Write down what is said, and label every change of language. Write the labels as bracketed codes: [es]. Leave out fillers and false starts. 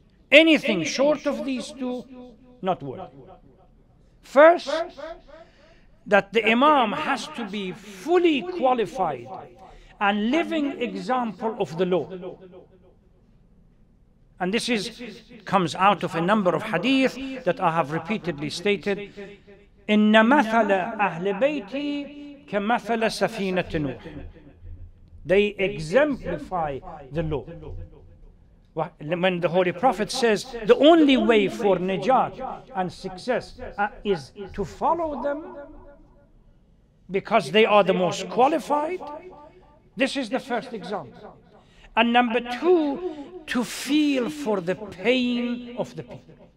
[en] Anything short of these two, not worthy. First, that the Imam has to be fully qualified and living example of the law. And this comes out of a number of hadith that I have repeatedly stated. [ar] إِنَّ مَثَلَ أَهْلِ بَيْتِي كَمَثَلَ سَفِينَةِ نُوحٍ. [en] They exemplify the law. When the Holy Prophet says the only way for najat and success is to follow them because they are the most qualified. This is the first example. And number two, to feel for the pain of the people.